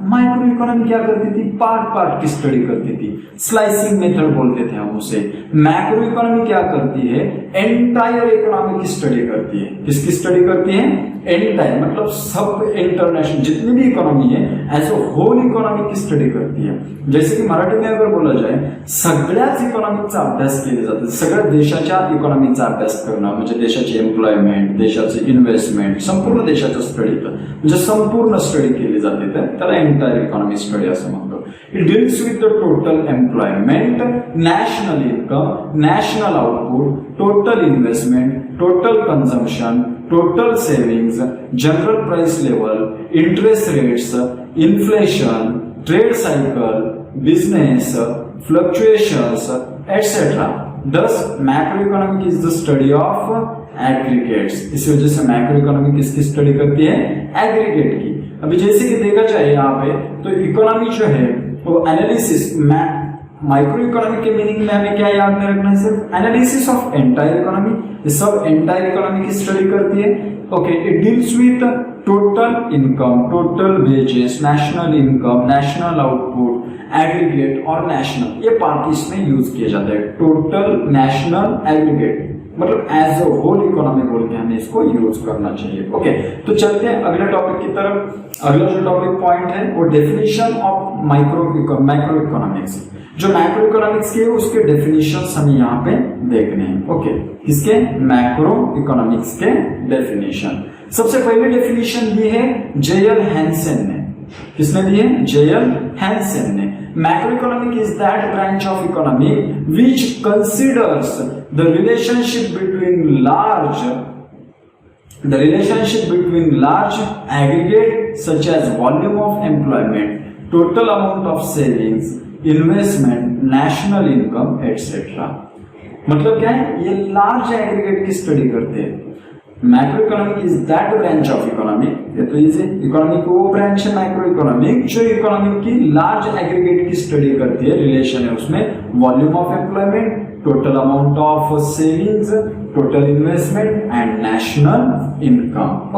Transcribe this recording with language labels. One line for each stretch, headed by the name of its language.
Hindi: Micro economy क्या करती थी? पार्ट की स्टडी करती थी, स्लाइसिंग मेथड बोलते थे हम उसे। मैक्रो इकोनॉमी क्या करती है? एंटायर इकोनॉमी की स्टडी करती है। किसकी स्टडी करती है? एंटायर, मतलब सब इंटरनेशनल जितनी भी इकोनॉमी है
English: as a whole
Hindi: इकोनॉमी की स्टडी करती है।
Marathi: जैसे की मराठी में अगर बोला जाए, सगळ्याच इकॉनॉमीचा अभ्यास केले जाते, सगळ्या देशाच्या इकॉनॉमीचा अभ्यास करणं म्हणजे देशाची एम्प्लॉयमेंट, देशाचे इन्व्हेस्टमेंट, संपूर्ण देशाचं स्टडी, म्हणजे संपूर्ण स्टडी केली जाते, त्याला एंटायर इकॉनॉमी स्टडी असं म्हणतो।
English: It deals with the total employment, national income, national output, total investment, total consumption, total savings, general price level, interest rates, inflation, trade cycle, business, fluctuations, etc. Thus, macroeconomic is the study of aggregates.
Hindi: इस वजह से macro economy किसकी study करती है? Aggregate की। अभी जैसे कि देखा जाए यहाँ पे, तो इकोनॉमी जो है वो एनालिसिस, माइक्रो इकोनॉमी के मीनिंग में हमें क्या याद में रखना है? सिर्फ
English: analysis of entire economy,
Hindi: ये सब एंटायर इकोनॉमी की स्टडी करती है।
English: okay, it deals with total income, total wages, national income, national output, aggregate और national,
Hindi: ये पार्ट इसमें यूज किए जाते हैं। टोटल, नेशनल, एग्रीगेट, मतलब
English: as a whole
Hindi: इकोनॉमी बोल के हमें इसको यूज करना चाहिए। ओके, तो चलते हैं अगले टॉपिक की तरफ। अगला जो टॉपिक पॉइंट है वो डेफिनेशन ऑफ मैक्रो इकोनॉमिक्स। जो मैक्रो इकोनॉमिक्स के उसके डेफिनेशंस हमें यहाँ पे देखने हैं। ओके, किसके? मैक्रो इकोनॉमिक्स के डेफिनेशन। सबसे पहले डेफिनेशन दी है जेएल हैंसन ने। किसने दी है? जेएल हैंसन ने।
English: Macroeconomic is that branch of economy which considers the relationship between large aggregate such as volume of employment, total amount of savings, investment, national income, etc.
Hindi: मतलब क्या है? ये large aggregate की study करते हैं।
English: macro economic is that branch of economic,
Hindi: ये तो easy, economy को वो ब्रांच है मैक्रो इकोनॉमिक जो इकोनॉमिक की लार्ज एग्रीगेट की स्टडी करती है। रिलेशन है उसमें
English: Volume of employment, total amount of savings, total investment and national income.